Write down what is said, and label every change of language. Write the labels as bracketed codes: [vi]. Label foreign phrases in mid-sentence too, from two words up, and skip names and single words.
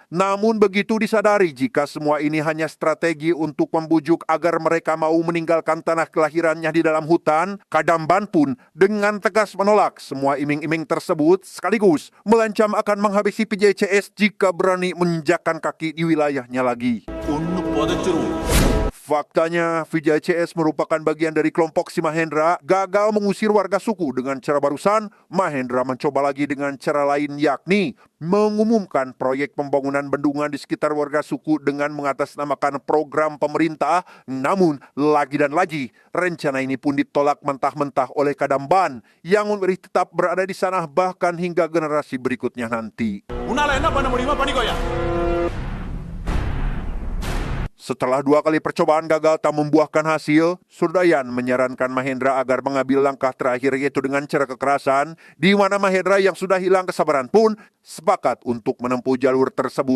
[id] Namun begitu disadari jika semua ini hanya strategi untuk membujuk agar mereka mau meninggalkan tanah kelahirannya di dalam hutan, Kadamban pun dengan tegas menolak semua iming-iming tersebut sekaligus melancam akan menghabisi PJCS jika berani menginjakkan kaki di wilayahnya lagi. [ta] ஒன்னு புதைச்சிருவோம். [id] Faktanya, PJCS merupakan bagian dari kelompok si Mahendra gagal mengusir warga suku dengan cara barusan. Mahendra mencoba lagi dengan cara lain, yakni mengumumkan proyek pembangunan bendungan di sekitar warga suku dengan mengatasnamakan program pemerintah. Namun, lagi dan lagi, rencana ini pun ditolak mentah-mentah oleh Kadamban yang memilih tetap berada di sana bahkan hingga generasi berikutnya nanti. [ta] உன்னால என்ன பண்ண முடியுமோ பண்ணிக்கோயா. [id] Setelah 2 kali percobaan gagal tak membuahkan hasil, Surdayan menyarankan Mahendra agar mengambil langkah terakhir yaitu dengan cara kekerasan, di mana Mahendra yang sudah hilang kesabaran pun sepakat untuk menempuh jalur tersebut.